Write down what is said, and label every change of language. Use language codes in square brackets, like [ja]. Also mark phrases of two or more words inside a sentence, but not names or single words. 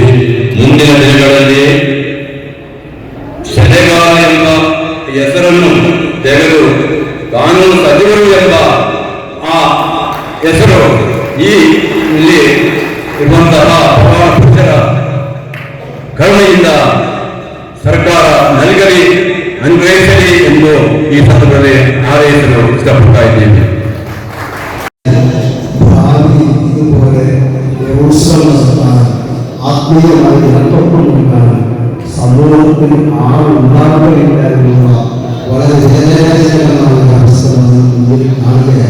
[kn] ಮುಂದಿನ ದಿನಗಳಲ್ಲಿ ಸಲಹೆಗಾರ ಎಂಬ ಹೆಸರನ್ನು ತೆಗೆದು ಕಾನೂನು ಸಚಿವರು ಎಂಬ ಆ ಹೆಸರು ಈ ಇಲ್ಲಿ ಇರುವಂತಹ ಪುರುಷರ ಕರುಣೆಯಿಂದ ಸರ್ಕಾರ ನಲ್ಗಲಿ ಅನ್ವಯಿಸಲಿ ಎಂದು ಈ ಸಂದರ್ಭದಲ್ಲಿ ಹಾರೈಸಲು ಇಷ್ಟಪಡ್ತಾ ಇದ್ದೇನೆ. [ml] ഇതുപോലെ ഉത്സവം നടത്താൻ ആത്മീയമായി ഇടപെട്ടുകൊണ്ടാണ് സമൂഹത്തിൽ ആളുണ്ടാകുകയില്ലാതിരുന്ന വളരെ വേദനാജനകമായ അവസ്ഥ കാണുകയാണ്.